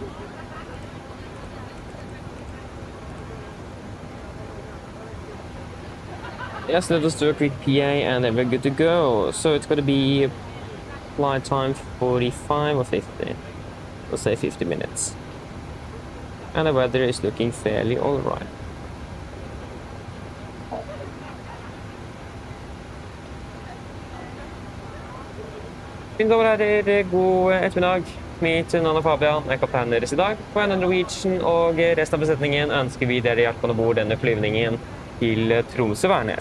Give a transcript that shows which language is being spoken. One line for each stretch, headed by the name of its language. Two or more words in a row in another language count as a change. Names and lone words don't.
English: Yes, let us do a quick PA and then we're good to go. So it's going to be flight time 45 or 50. Let's say 50 minutes. And the weather is looking fairly alright.
Norwegian: Mine damer og herrer, god ettermiddag. Mitt navn er Fabian, jeg er kapteinen deres i dag. På AMD Norwegian og resten av besetningen ønsker vi dere hjertelig om bord denne flyvningen til Tromsø-Værnes.